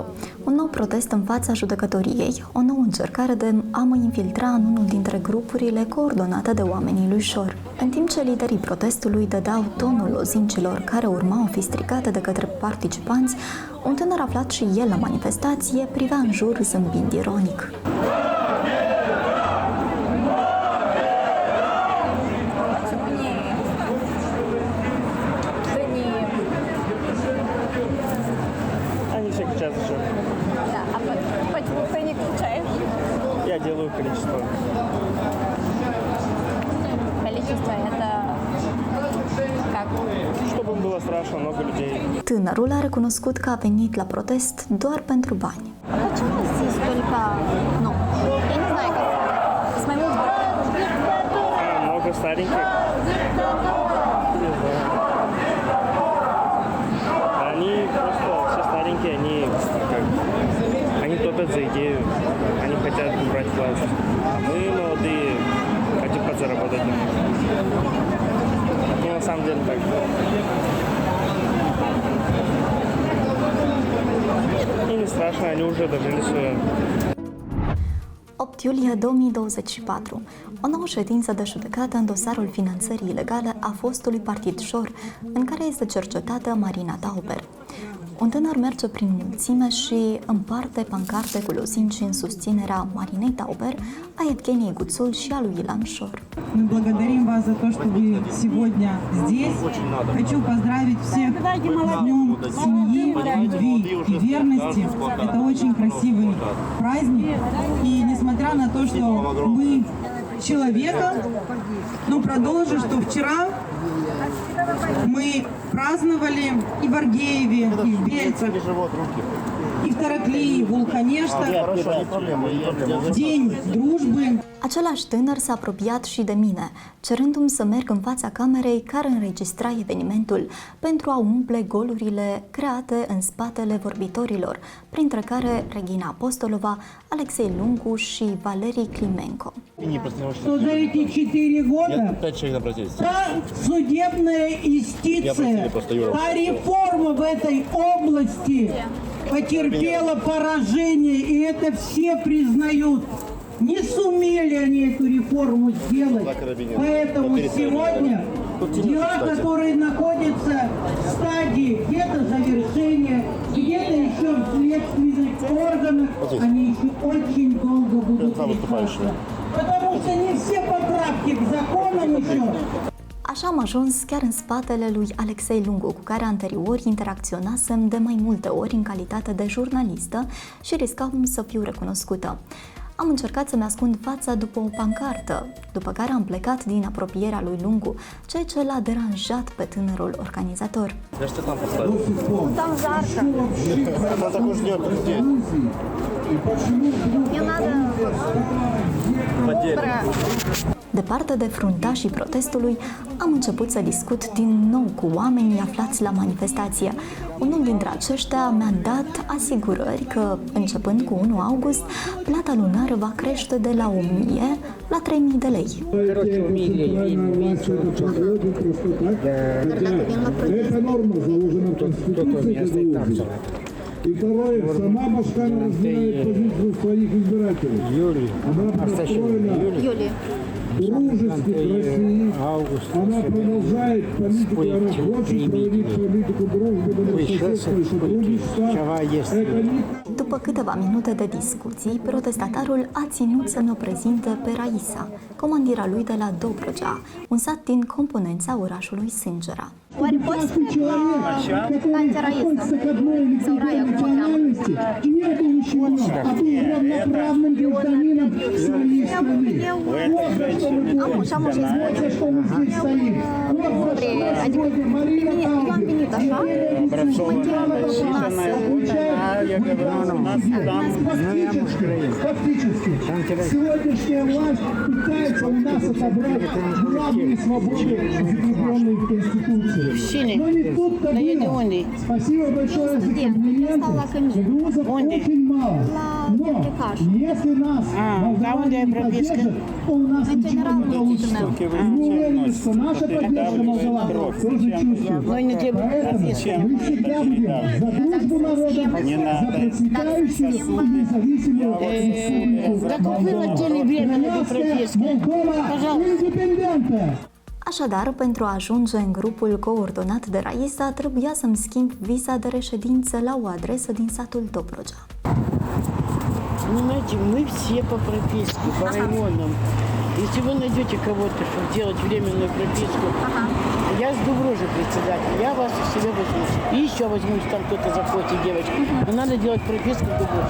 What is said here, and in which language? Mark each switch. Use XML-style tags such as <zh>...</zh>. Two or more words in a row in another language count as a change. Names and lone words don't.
<ro>Un nou protest în fața judecătoriei, o nouă încercare de a mă infiltra în unul dintre grupurile coordonate de oamenii lui Șor. În timp ce liderii protestului dădeau tonul lozincilor care urmau fi stricate de către participanți, un tânăr aflat și el la manifestație privea în jur zâmbind ironic.</ro> <ru>Да, а потихоньку включаешь? Я делаю количество. Количество это как? Чтобы было страшно много людей.</ru> <ro>Tânărul a recunoscut că a venit la protest doar pentru bani.</ro> <ru>Почему здесь только, ну, я не знаю, как с моим Много стареньких. Не знаю. Они просто все старенькие, они топят за идею, они хотят брать власть. А мы молодые хотим подзаработать. Ну, на самом деле так. И не страшно, они уже дожили свое.</ru> <ro>8 iulie 2024. O nouă ședință de judecată în dosarul finanțării ilegale a fostului partid Șor, în care este cercetată Marina Tauber. Un tânăr merge prin mulțime și împarte pancarte cu lozinci în susținerea Marinei Tauber, a Evgeniei Guțul și a lui Ilan Șor.</ro> <ru>Мы благодарим вас за то, что вы сегодня здесь. Хочу поздравить всех с Днем семьи, любви и верности. Это очень красивый праздник. И несмотря на то, что мы человека, но продолжу, что вчера мы праздновали и в Аргееве, и в Бельцах, и в Тараклии, в Улканешта, День дружбы.</ru> <ro>Același tânăr s-a apropiat și de mine, cerându-mi să merg în fața camerei care înregistra evenimentul pentru a umple golurile create în spatele vorbitorilor, printre care Regina Apostolova, Alexei Lungu și Valerii Climenco.</ro> <ru>Что за эти 4 года та судебная юстиция, та реформа в этой области потерпела поражение, и это все признают. Не сумели они эту реформу сделать, поэтому сегодня дела, которые находятся в стадии где-то завершения, где-то еще в следственных органах, они еще очень долго будут решаться. Потому что не все поправки к законам еще.</ru> <ro>Așa am ajuns chiar în spatele lui Alexei Lungu, cu care anterior interacționasem de mai multe ori în calitate de jurnalistă și riscam să fiu recunoscută. Am încercat să-mi ascund fața după o pancartă, după care am plecat din apropierea lui Lungu, ceea ce l-a deranjat pe tânărul organizator.</ro> <ru>Там жарко. Мне надо</ru> <ro>Departe de fruntașii protestului, am început să discut din nou cu oamenii aflați la manifestație. Unul dintre aceștia mi-a dat asigurări că, începând cu 1 august, plata lunară va crește de la 1000 la 3000 de lei.</ro> <ru>И второе, сама Башкана разбирает позицию своих избирателей. Она построена дружеских России. Она продолжает политику рабочих, проводить политику дружбы, добрососедства и сотрудничества. Это не</ru> <ro>După câteva minute de discuții, protestatarul a ținut să ne prezinte pe Raisa, comandira lui de la Dobrogea, un sat din componența orașului Sângera. Oare poți să merg la Tantea Raisa? Sau Raia, cum o cheamă?</ro> <ru>Нет ничего, а был равноправным гражданином своей страны. Вот за что мы боремся, вот за что мы здесь стоим. Вот за что сегодня Марина</ru> <ro>Eu am venit așa, montiroană</ro> <ru>у нас. Фактически, сегодняшняя власть пытается у нас отобрать главные свободы, закрепленные в Конституции. Но не тут-то было. Спасибо большое за комплимент. Грузов очень мало. Но если нас молдаване поддержат, то у нас ничего не получится. Мы уверены, что наша поддержка молдаванов тоже чувствуется. Поэтому мы всегда будем за дружбу народа, за процветающую и независимую Молдова.</ru> <ro>Așadar, pentru a ajunge în grupul coordonat de Raisa, trebuia să-mi schimb viza de reședință la o adresă din satul Dobrogea.</ro> <ru>Понимаете, мы все по прописке, по районам. Если вы найдете кого-то, чтобы делать временную прописку, я с Дуброжи председатель, я вас к себе возьму. И еще возьму, если там кто-то захочет девочку. Но надо делать прописку в Дуброжи.</ru>